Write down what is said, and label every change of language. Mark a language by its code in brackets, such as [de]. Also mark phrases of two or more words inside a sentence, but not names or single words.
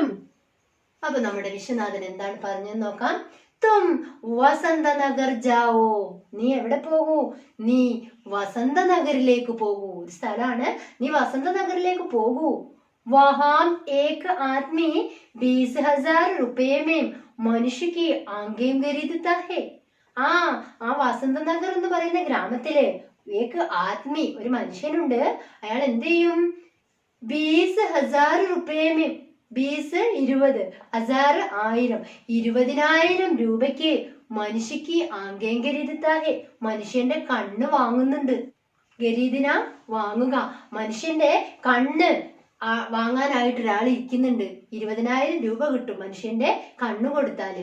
[ml] അപ്പൊ നമ്മുടെ വിശ്വനാഥൻ എന്താണ് പറഞ്ഞെന്ന് നോക്കാം. [hi] तुम वसंत नगर जाओ. [ml] നീ എവിടെ പോകൂ? നീ വസന്ത നഗറിലേക്ക് പോകൂ. ഒരു സ്ഥലമാണ്, നീ വസന്ത നഗറിലേക്ക് പോകൂ. [hi] वहाँ एक आदमी 20,000 रुपये में മനുഷ്യ की आँखें खरीदता है. [ml] ആ വസന്ത നഗർ എന്ന് പറയുന്ന ഗ്രാമത്തില് [hi] एक आदमी [ml] ഒരു മനുഷ്യനുണ്ട്. അയാൾ എന്ത് ചെയ്യും? 20,000 [hi] रुपये में [ml] 20 20 1000 1000 20,000 രൂപയ്ക്ക് മനുഷ്യക്ക് [hi] आँखें खरीदता है. [ml] മനുഷ്യന്റെ കണ്ണ് വാങ്ങുന്നുണ്ട്. ഖരീദിന വാങ്ങുക. മനുഷ്യന്റെ കണ്ണ് വാങ്ങാനായിട്ട് ഒരാൾ ഇരിക്കുന്നുണ്ട്. 20,000 രൂപ കിട്ടും മനുഷ്യന്റെ കണ്ണു കൊടുത്താല്.